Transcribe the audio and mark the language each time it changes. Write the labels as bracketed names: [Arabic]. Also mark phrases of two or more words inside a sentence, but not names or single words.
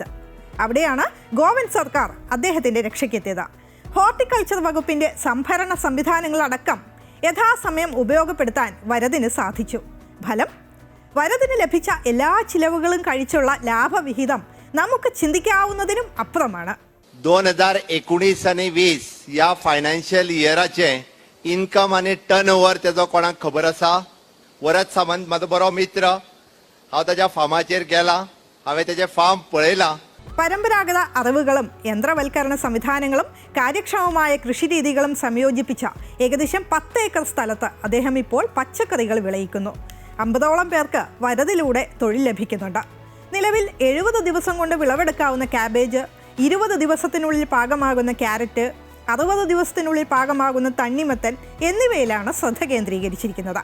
[Malayalam] അവിടെയാണ് ഗോവൻ സർക്കാർ അദ്ദേഹത്തിൻ്റെ രക്ഷയ്ക്കെത്തിയത്. ഹോർട്ടിക്കൾച്ചർ വകുപ്പിൻ്റെ സംഭരണ സംവിധാനങ്ങളടക്കം യഥാസമയം ഉപയോഗപ്പെടുത്താൻ വരദിന് സാധിച്ചു. ഫലം, വരദിന് ലഭിച്ച എല്ലാ ചിലവുകളും കഴിച്ചുള്ള ലാഭവിഹിതം നമുക്ക് ചിന്തിക്കാവുന്നതിനും അപ്പുറമാണ്. [Konkani] 2019 आणि 20 या फायनान्शियल इयराचे इन्कम आणि टर्नओव्हर त्याचो कोणाक खबर आसा? वरद सामंत म्हाजो बरो मित्र. हांव ताच्या फार्माचेर गेला. हांवें ताचें फार्म पळयलां. [Malayalam] പരമ്പരാഗത അറിവുകളും യന്ത്രവൽക്കരണ സംവിധാനങ്ങളും കാര്യക്ഷമമായ കൃഷിരീതികളും സംയോജിപ്പിച്ച ഏകദേശം 10 ഏക്കർ സ്ഥലത്ത് അദ്ദേഹം ഇപ്പോൾ പച്ചക്കറികൾ വിളയിക്കുന്നു. 50ഓളം പേർക്ക് വരദിലൂടെ തൊഴിൽ ലഭിക്കുന്നുണ്ട്. നിലവിൽ 70 ദിവസം കൊണ്ട് വിളവെടുക്കാവുന്ന ക്യാബേജ് 20 ദിവസത്തിനുള്ളിൽ പാകമാകുന്ന ക്യാരറ്റ്, 60 ദിവസത്തിനുള്ളിൽ പാകമാകുന്ന തണ്ണിമത്തൻ എന്നിവയിലാണ് ശ്രദ്ധ കേന്ദ്രീകരിച്ചിരിക്കുന്നത്.